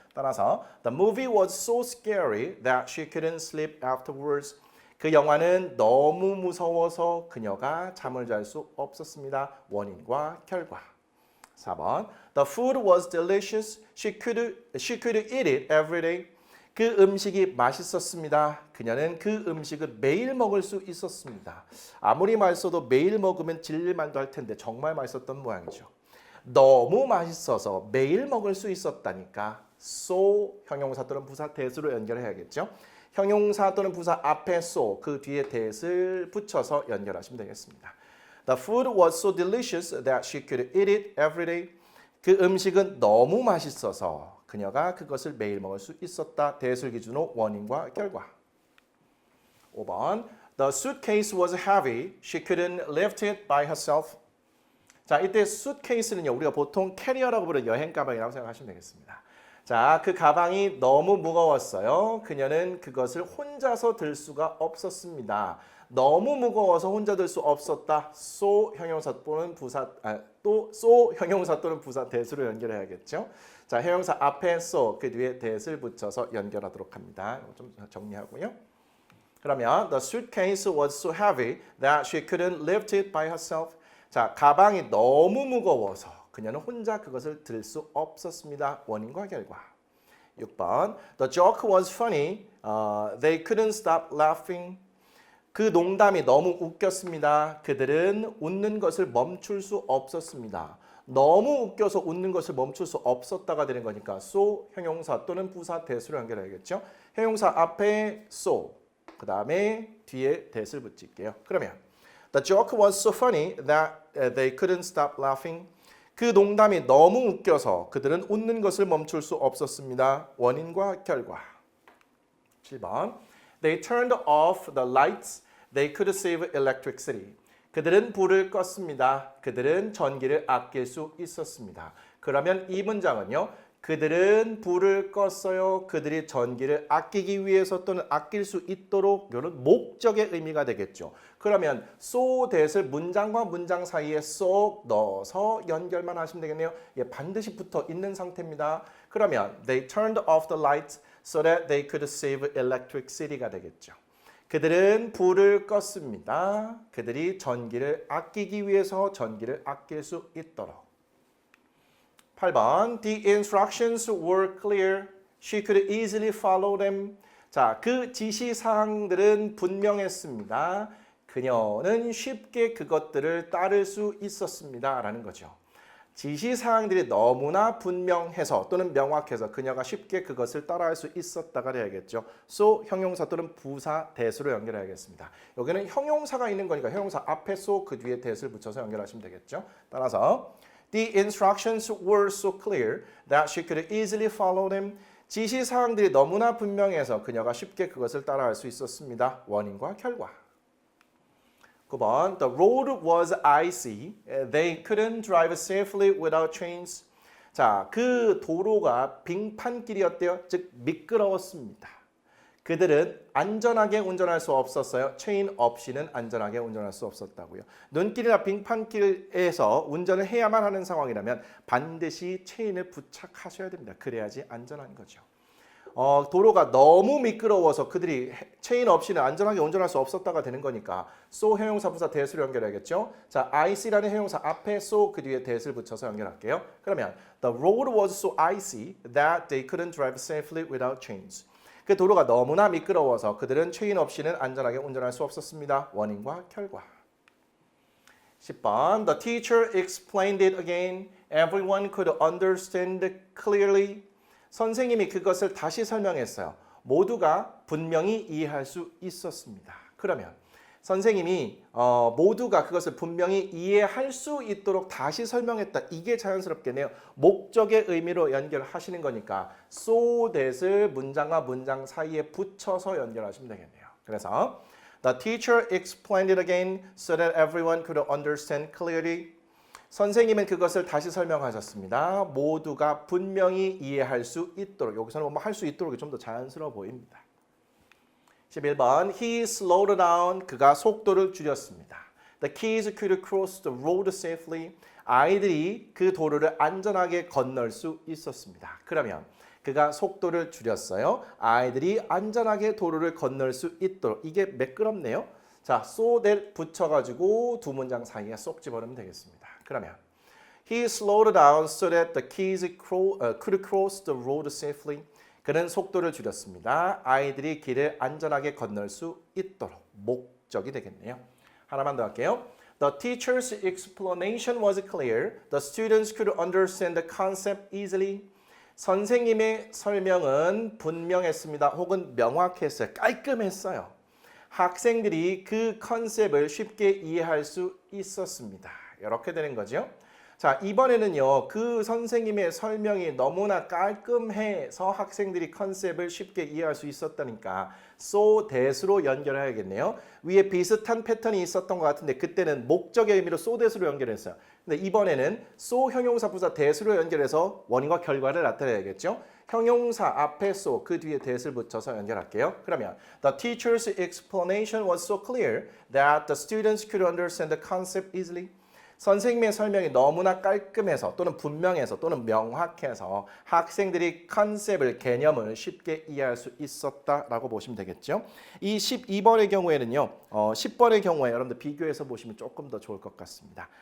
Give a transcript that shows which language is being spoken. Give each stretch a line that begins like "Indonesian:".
Korean: 따라서
English: The movie was so scary that she couldn't sleep afterwards.
Korean: 그 영화는 너무 무서워서 그녀가 잠을 잘 수 없었습니다. 원인과 결과.
English: 4번 The food was delicious. She could eat it every day.
Korean: 그 음식이 맛있었습니다. 그녀는 그 음식을 매일 먹을 수 있었습니다. 아무리 맛있어도 매일 먹으면 질릴만도 할 텐데 정말 맛있었던 모양이죠. 너무 맛있어서 매일 먹을 수 있었다니까 so 형용사 또는 부사 that으로 연결해야겠죠. 형용사 또는 부사 앞에 so 그 뒤에 that을 붙여서 연결하시면 되겠습니다.
English: The food was so delicious that she could eat it every day.
Korean: 그 음식은 너무 맛있어서 그녀가 그것을 매일 먹을 수 있었다. that을 기준으로 원인과 결과.
English: 5번 The suitcase was heavy. She couldn't lift it by herself.
Korean: 자, 이때 suitcase는요. 우리가 보통 캐리어라고 부르는 여행 가방이라고 생각하시면 되겠습니다. 자, 그 가방이 너무 무거웠어요. 그녀는 그것을 혼자서 들 수가 없었습니다. 너무 무거워서 혼자 들 수 없었다. so 형용사 또는 부사 또 so 형용사 또는 부사 that으로 연결해야겠죠. 자, 형용사 앞에 so 그 뒤에 that을 붙여서 연결하도록 합니다. 좀 정리하고요. 그러면
English: the suitcase was so heavy that she couldn't lift it by herself.
Korean: 자, 가방이 너무 무거워서 그녀는 혼자 그것을 들 수 없었습니다. 원인과 결과.
English: 6번 The joke was funny. They couldn't stop laughing.
Korean: 그 농담이 너무 웃겼습니다. 그들은 웃는 것을 멈출 수 없었습니다. 너무 웃겨서 웃는 것을 멈출 수 없었다가 되는 거니까 so 형용사 또는 부사 that으로 연결해야겠죠. 형용사 앞에 so 그 다음에 뒤에 that을 붙일게요. 그러면
English: The joke was so funny that they couldn't stop laughing.
Korean: 그 농담이 너무 웃겨서 그들은 웃는 것을 멈출 수 없었습니다. 원인과 결과.
English: 7번 They turned off the lights. They could save electricity.
Korean: 그들은 불을 껐습니다. 그들은 전기를 아낄 수 있었습니다. 그러면 이 문장은요. 그들은 불을 껐어요. 그들이 전기를 아끼기 위해서 또는 아낄 수 있도록 이런 목적의 의미가 되겠죠. 그러면 so that을 문장과 문장 사이에 쏙 넣어서 연결만 하시면 되겠네요. 예, 반드시 붙어 있는 상태입니다. 그러면
English: they turned off the lights so that they could save electricity
Korean: 가 되겠죠. 그들은 불을 껐습니다. 그들이 전기를 아끼기 위해서 전기를 아낄 수 있도록.
English: 8번 The instructions were clear. She could easily follow them.
Korean: 자, 그 지시사항들은 분명했습니다. 그녀는 쉽게 그것들을 따를 수 있었습니다. 라는 거죠. 지시사항들이 너무나 분명해서 또는 명확해서 그녀가 쉽게 그것을 따라할 수 있었다가 돼야겠죠. so 형용사 또는 부사 that으로 연결해야겠습니다. 여기는 형용사가 있는 거니까 형용사 앞에 so 그 뒤에 that을 붙여서 연결하시면 되겠죠. 따라서
English: The instructions were so clear that she could easily follow them.
Korean: 지시사항들이 너무나 분명해서 그녀가 쉽게 그것을 따라할 수 있었습니다. 원인과 결과.
English: 9번 The road was icy. They couldn't drive safely without chains.
Korean: 자, 그 도로가 빙판길이었대요. 즉 미끄러웠습니다. 그들은 안전하게 운전할 수 없었어요. 체인 없이는 안전하게 운전할 수 없었다고요. 눈길이나 빙판길에서 운전을 해야만 하는 상황이라면 반드시 체인을 부착하셔야 됩니다. 그래야지 안전한 거죠. 도로가 너무 미끄러워서 그들이 체인 없이는 안전하게 운전할 수 없었다가 되는 거니까 so 형용사 부사 대수로 연결해야겠죠. 자, icy라는 형용사 앞에 so 그 뒤에 대수를 붙여서 연결할게요. 그러면
English: the road was so icy that they couldn't drive safely without chains.
Korean: 그 도로가 너무나 미끄러워서 그들은 체인 없이는 안전하게 운전할 수 없었습니다. 원인과 결과.
English: 10번 The teacher explained it again. Everyone could understand clearly.
Korean: 선생님이 그것을 다시 설명했어요. 모두가 분명히 이해할 수 있었습니다. 그러면 선생님이 모두가 그것을 분명히 이해할 수 있도록 다시 설명했다. 이게 자연스럽겠네요. 목적의 의미로 연결하시는 거니까 so that을 문장과 문장 사이에 붙여서 연결하시면 되겠네요. 그래서
English: The teacher explained it again so that everyone could understand clearly.
Korean: 선생님은 그것을 다시 설명하셨습니다. 모두가 분명히 이해할 수 있도록. 여기서는 뭐 할 수 있도록이 좀 더 자연스러워 보입니다.
English: 11번 He slowed down.
Korean: 그가 속도를 줄였습니다.
English: The kids could cross the road safely.
Korean: 아이들이 그 도로를 안전하게 건널 수 있었습니다. 그러면 그가 속도를 줄였어요. 아이들이 안전하게 도로를 건널 수 있도록. 이게 매끄럽네요. 자, so that 붙여가지고 두 문장 사이에 쏙 집어넣으면 되겠습니다. 그러면
English: He slowed down so that the kids could cross the road safely.
Korean: 그는 속도를 줄였습니다. 아이들이 길을 안전하게 건널 수 있도록. 목적이 되겠네요. 하나만 더 할게요.
English: The teacher's explanation was clear. The students could understand the concept easily.
Korean: 선생님의 설명은 분명했습니다. 혹은 명확했어요. 깔끔했어요. 학생들이 그 컨셉을 쉽게 이해할 수 있었습니다. 이렇게 되는 거죠. 자, 이번에는요. 그 선생님의 설명이 너무나 깔끔해서 학생들이 컨셉을 쉽게 이해할 수 있었다니까 so that으로 연결해야겠네요. 위에 비슷한 패턴이 있었던 것 같은데 그때는 목적의 의미로 so that으로 연결했어요. 근데 이번에는 so 형용사 부사 that으로 연결해서 원인과 결과를 나타내야겠죠. 형용사 앞에 so 그 뒤에 that을 붙여서 연결할게요. 그러면
English: The teacher's explanation was so clear that the students could understand the concept easily.
Korean: 선생님의 설명이 너무나 깔끔해서 또는 분명해서 또는 명확해서 학생들이 컨셉을 개념을 쉽게 이해할 수 있었다라고 보시면 되겠죠. 이 12번의 경우에는요. 10번의 경우에 여러분들 비교해서 보시면 조금 더 좋을 것 같습니다.